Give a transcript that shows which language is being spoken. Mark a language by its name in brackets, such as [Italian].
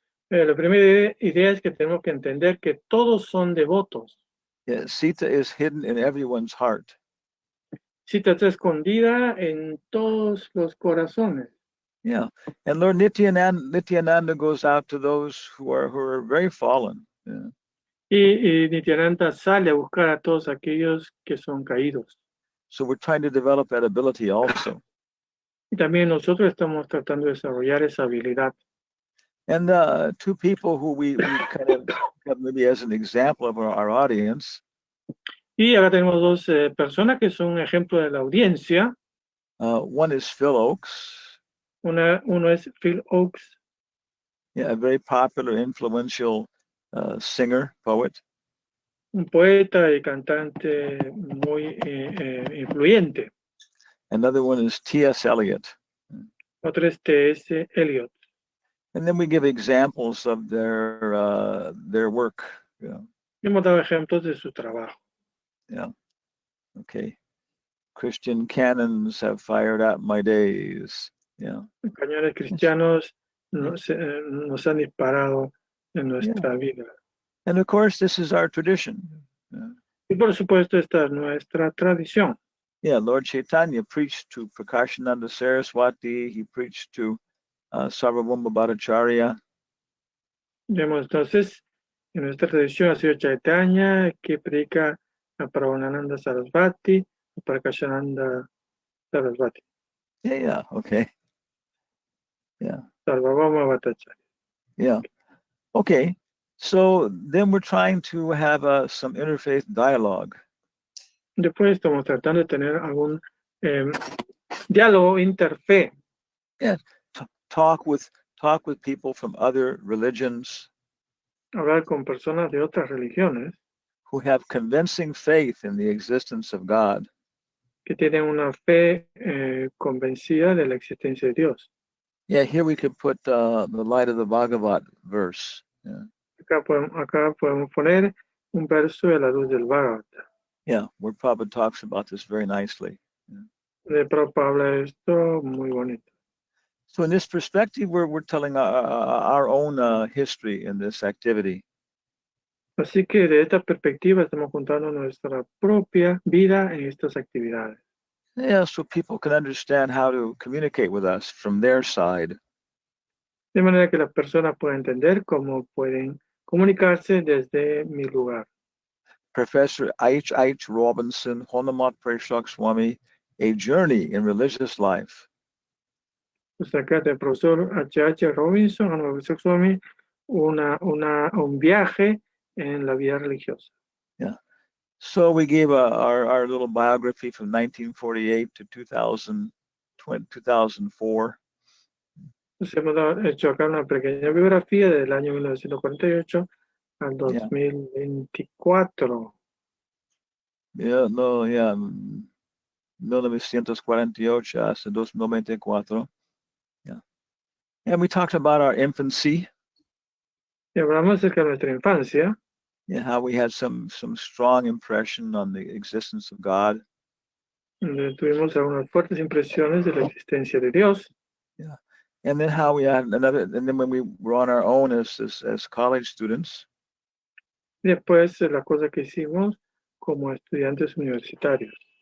[Spanish] La primera idea es que tenemos que entender que todos son devotos. [English] Yeah, Sita is hidden in everyone's heart. [Spanish] Sita está escondida en todos los corazones. [English] Yeah, and Lord Nityananda goes out to those who are very fallen. Yeah. [Spanish] Y Nityananda sale a buscar a todos aquellos que son caídos. [English] So we're trying to develop that ability also. [Spanish] Y también nosotros estamos tratando de desarrollar esa habilidad. [English] And 2 people who we kind of have maybe as an example of our audience. [Spanish] Y ahora tenemos 2 personas que son un ejemplo de la audiencia. [English] One is Phil Oakes. [Spanish] Uno es Phil Oakes. [English] Yeah, a very popular, influential singer, poet. [Spanish] Un poeta y cantante muy influyente. [English] Another one is T.S. Eliot. [Spanish] Otro es T.S. Eliot. [English] And then we give examples of their work. Yeah. [Spanish] Hemos dado ejemplos de su trabajo. [English] Yeah. Okay. Christian cannons have fired out my days. Yeah. [Spanish] Cañones cristianos nos han disparado en nuestra vida. [English] And of course, this is our tradition. [Spanish] Y por supuesto, esta es nuestra tradición. [English] Yeah, Lord Chaitanya preached to Prakashananda Saraswati. He preached to Sarvabhauma Bhattacharya. [Spanish] Vemos entonces, en nuestra tradición ha sido Chaitanya, que predica a Prabhupada Sarasvati, a Prakashananda Sarasvati. [English] Yeah, okay. Yeah. Sarvabhauma Bhattacharya. Yeah. Okay. So then we're trying to have some interfaith dialogue. [Spanish] Después estamos tratando de tener algún diálogo interfe. [English] Yeah. Talk with people from other religions. [Spanish] Hablar con personas de otras religiones. [English] Who have convincing faith in the existence of God. [Spanish] Que tienen una fe convencida de la existencia de Dios. [English] Yeah, here we could put the light of the Bhagavat verse. Yeah. [Spanish] Acá podemos poner un verso de la luz del Bhagavatam. [English] Yeah, where Prabhupada talks about this very nicely. [Spanish] De Prabhupada habla esto muy bonito. [English] So in this perspective, we're telling our own history in this activity. [Spanish] Así que de esta perspectiva estamos contando nuestra propia vida en estas actividades. [English] Yeah, so people can understand how to communicate with us from their side. [Spanish] De manera que las personas puedan entender cómo pueden comunicarse desde mi lugar. [English] Professor H. H. Robinson, Hanumatpresaka Swami, A Journey in Religious Life. [Spanish] Pues acá el profesor H.H. Robinson, Hanumatpresaka Swami, un viaje en la vida religiosa. [English] Yeah. So we gave our little biography from 1948 to 2004. [Spanish] Entonces hemos hecho acá una pequeña biografía del año 1948 al 2024. Yeah, no, yeah. 1948 hasta 2024. Yeah. [English] And we talked about our infancy. [Spanish] Y hablamos acerca de nuestra infancia. [English] Yeah, how we had some strong impression on the existence of God. [Spanish] Donde tuvimos algunas fuertes impresiones de la existencia de Dios. [English] Yeah. And then how we had another, and then when we were on our own as college students. [Spanish] Después la cosa que hicimos como estudiantes universitarios.